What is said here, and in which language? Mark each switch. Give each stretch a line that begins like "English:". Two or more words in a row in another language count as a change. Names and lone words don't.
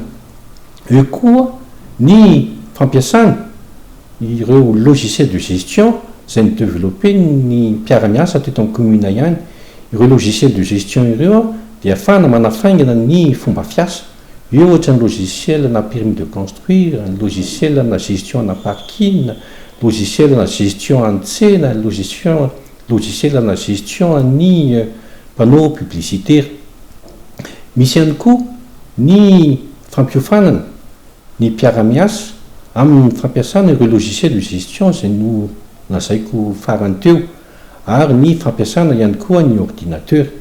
Malagasy: Eo koa ny fampiasana ireo
French: logiciel de gestion
Malagasy: izay nidéveloppé ny mpiara-miasa teto amin'ny commune ihany. Ireo
French: logiciel de gestion
Malagasy: ireo dia ahafahana manafaingana ny fomba fiasa. Eo ohatra ny logiciel na
French: permis de construire,
Malagasy: ny logiciel na gestion na parking, logiciel na gestion an-tsena, logiciel na gestion ny
French: panneau publicitaire.
Malagasy: Misy ihany koa ny fampiofanana ny mpiara-miasa amin'ny fampiasana ireo
French: logiciel de gestion
Malagasy: izay no lazaiko farany teo, ary ny fampiasana ihany koa ny ordinateur.